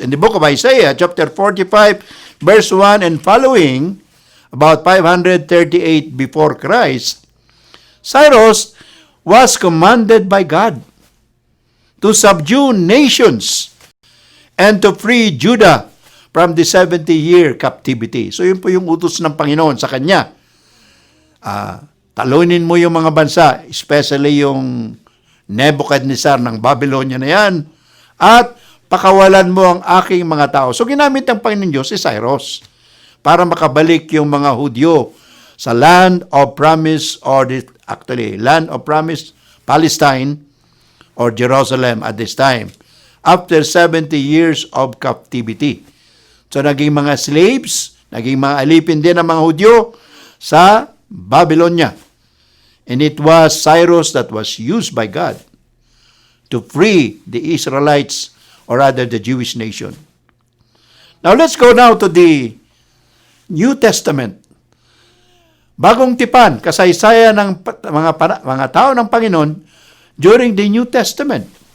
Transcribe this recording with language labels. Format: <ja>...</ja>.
<en>In the book of Isaiah, chapter 45, verse 1 and following, about 538 before Christ, Cyrus was commanded by God to subdue nations and to free Judah from the 70-year captivity.</en> <tl>So yun po yung utos ng Panginoon sa kanya. Talunin mo yung mga bansa, especially yung Nebuchadnezzar ng Babylonia na yan, at pakawalan mo ang aking mga tao. So ginamit ng Panginoon Diyos si Cyrus para makabalik yung mga Hudyo sa</tl> <en>land of promise, or land of promise,</en> <tl>Palestine or Jerusalem</tl> <en>at this time, after 70 years of captivity.</en> <tl>So naging mga slaves, naging mga alipin din ng mga Hudyo sa Babylonia.</tl> <en>And it was Cyrus that was used by God to free the Israelites, or rather the Jewish nation. Now let's go now to the New Testament.</en> <tl>Bagong tipan, kasaysayan ng mga tao ng Panginoon</tl> <en>during the New Testament.</en>